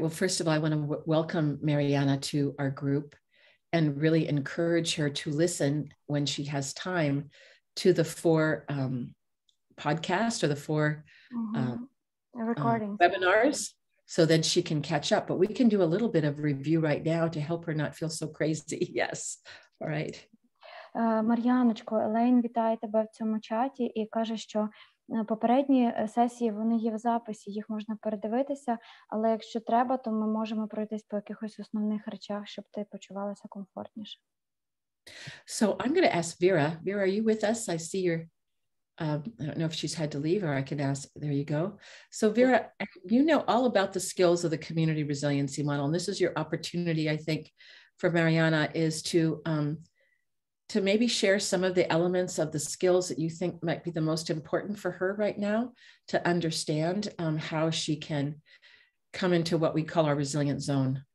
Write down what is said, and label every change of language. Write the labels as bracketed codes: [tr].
[en] Well, first of all, I want to welcome Mariana to our group and really encourage her to listen when she has time to the 4 podcasts or the 4 webinars, so then she can catch up. But we can do a little bit of review right now to help her not feel so crazy. Yes. All right. [uk] Мар'яночко, Елейн вітає тебе в цьому чаті і каже, що попередні сесії, вони є в записі, їх можна передивитися, але якщо треба, то ми можемо пройтись по якихось основних речах, щоб ти почувалася комфортніше. [en] So I'm going to ask Vera. Vera, are you with us? I see your, I don't know if she's had to leave or I can ask, there you go. So Vera, you know all about the skills of the community resiliency model. And this is your opportunity, I think, for Mariana is to maybe share some of the elements of the skills that you think might be the most important for her right now to understand how she can come into what we call our resilient zone.